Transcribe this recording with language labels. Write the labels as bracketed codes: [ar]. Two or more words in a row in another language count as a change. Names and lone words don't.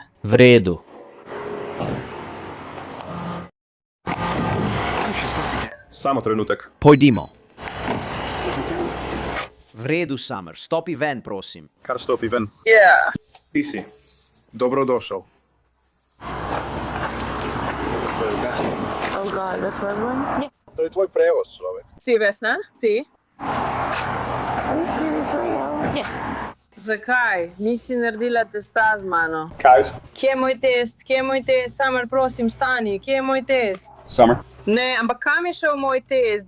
[sl] V redu. Samo trenutek. Pojdimo. V redu, Summer, stopi ven, prosim. Kar stopi ven. Ja. Ti si. Dobrodošel. [en] Oh God, that's right one? Yeah. [sl] To je tvoj prevoz, človek. Si Vesna? Si? [en] Yes. [sl] Zakaj? Nisi naredila testa z mano. Kaj? Kje je moj test? Kje je moj test? Summer, prosim, stani. Kje je moj test? Summer. Ne, ampak kam je šel moj test?